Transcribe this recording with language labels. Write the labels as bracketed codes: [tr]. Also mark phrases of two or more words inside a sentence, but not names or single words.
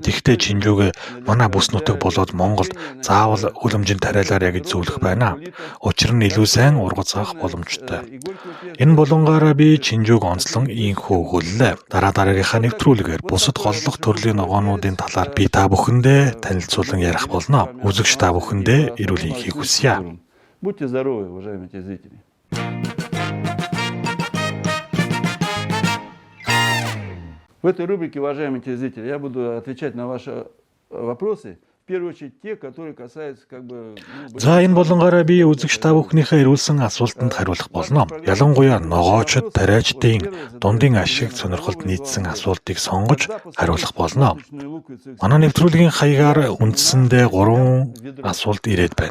[mn] Тэгэхдээ чинжүүг манай бүс нутаг болоод Монголд заавал хөлөмжөнд тариалаарай гэж зөвлөх байна. Учир нь илүү сайн ургац авах боломжтой. Энэ болонгаараа би чинжүүг онцлон ийхүү өгүүллээ. Дараагийнхаа нэвтрүүлгээр бусад голлох төрлийн ногоонуудын талаар би та бүхэндээ танилцуулан ярих болно. Үзэгч та бүхэндээ эрүүл энхийг хүсье. [ru] Будьте здоровы, уважаемые телезрители. В этой рубрике, уважаемые телезрители, я буду отвечать на ваши вопросы. В первую очередь те, которые касаются [mn] За энэ болонгаараа би үзэгч та бүхнийхээ ирүүлсэн асуултанд хариулах болно. Ялангуяа ногоочд тариачдын дундын ашиг сонирхолд нийцсэн асуултыг сонгож хариулах болно. Манай нэвтрүүлгийн хаягаар үндсэндээ 3 асуулт ирээд байна.